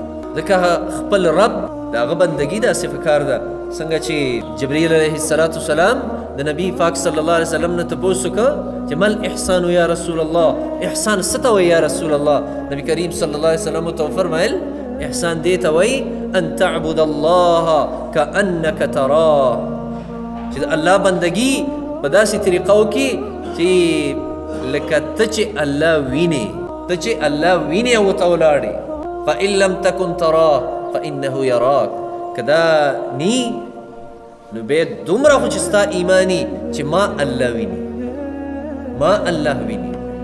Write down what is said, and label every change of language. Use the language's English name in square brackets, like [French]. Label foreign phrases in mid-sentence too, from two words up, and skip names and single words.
[Pashto] ځکه خپل رب د هغه بندګي داسې پکار ده څنګه چې جبریل [Arabic] علیه السلام [Pashto] د نبی پاک [Arabic] صلی الله علیه وسلم [Pashto] نه تپوس وکړه چې [Arabic] مل احسان یا رسول الله، [Pashto] احسان څه ته وایي [Arabic] یا رسول الله؟ [Pashto] نبی کریم [Arabic] صلی الله علیه وسلم [Pashto] ورته وفرمایل احسان دې ته وایي [Arabic] ان تعبد الله کأنک تراه، [Pashto] چې د الله بندګي په داسې طریقه وکړي چې لکه ته چې الله وینې، ته چې الله وینې او ورته ولاړې. [Arabic] فإن لم تكن تراه فإنه يراك، [Pashto] که دا نی نو بیا دومره خو چې ستا ایمانی چې ما الله ویني، ما الله ویني.